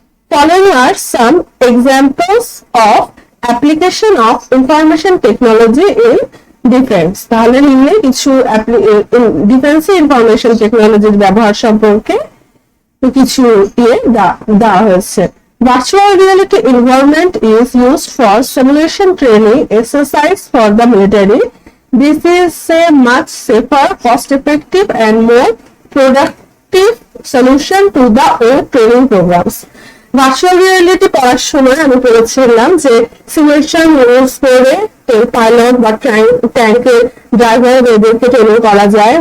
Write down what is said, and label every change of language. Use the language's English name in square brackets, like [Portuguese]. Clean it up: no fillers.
[English] Following are some examples of application of information technology in defence. [Bangla] তাহলে নিম্নে কিছু ডিফেন্সে ইনফরমেশন টেকনোলজির ব্যবহার সম্পর্কে কিছু দেওয়া হয়েছে। [English] Virtual reality environment is used for simulation training exercise for the military. This is a much safer, cost-effective and more productive solution to the old training programs. [Bangla] Virtual reality পড়ার সময় আমি পড়েছিলাম যে সিমুলেশন ইউজ করে pilot বা ট্যাঙ্কের driver এদেরকে training করা যায়।